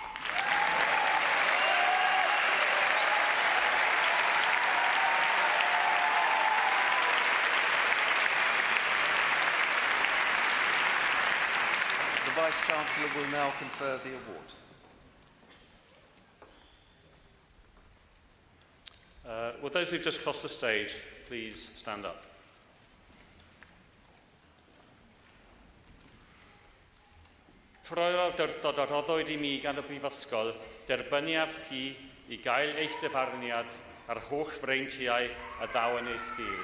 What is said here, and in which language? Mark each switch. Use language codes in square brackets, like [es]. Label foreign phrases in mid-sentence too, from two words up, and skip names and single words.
[en] The Vice-Chancellor will now confer the award. Will those who've just crossed the stage please stand up? [cy] Troedd awdurdod a roddwyd I mi gan y Brifysgol, derbyniaf chi i gael eich dyfarniad ar holl freintiau a ddaw yn ei sgil.